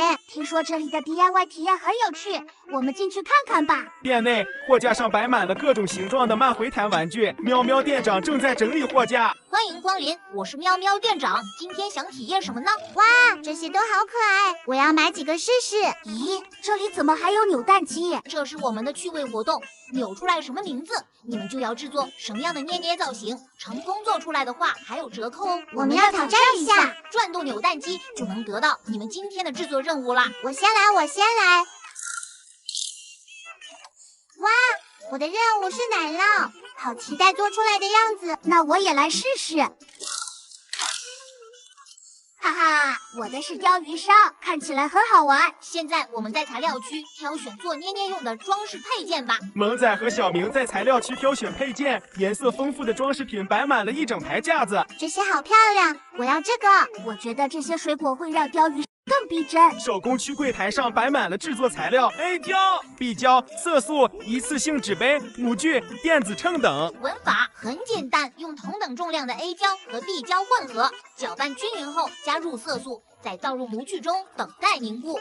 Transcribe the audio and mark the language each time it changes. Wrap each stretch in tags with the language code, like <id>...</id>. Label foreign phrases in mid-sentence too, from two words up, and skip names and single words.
<zh>聽說這裡的 DIY 體驗很有趣，我們進去看看吧。店內貨架上擺滿了各種形狀的慢回彈玩具，喵喵店長正在整理貨架。歡迎光臨，我是喵喵店長，今天想體驗什麼呢？哇，這些都好可愛，我要買幾個試試。咦，這裡怎麼還有扭蛋機？這是我們的趣味活動，扭出來什麼名字，你們就要制作什麼樣的捏捏造型。成功做出來的話還有折扣哦。我們要挑戰一下，轉動扭蛋機就能得到你們今天的制作任務啦。我先來。哇，我的任務是奶酪，好期待做出來的樣子。那我也來試試。哈哈， 我的是釣魚燒，看起来很好玩。现在我们在材料区挑选做捏捏用的装饰配件吧。萌仔和小明在材料区挑选配件，颜色丰富的装饰品摆满了一整排架子。这些好漂亮，我要这个。我覺得這些水果會讓釣魚更逼真。手工區櫃台上擺滿了製作材料 ：A 膠、B 膠、色素、一次性紙杯、模具、電子秤等。玩法很簡單，用同等重量的 A 膠和 B 膠混合，攪拌均勻後加入色素，再倒入模具中等待凝固。</zh>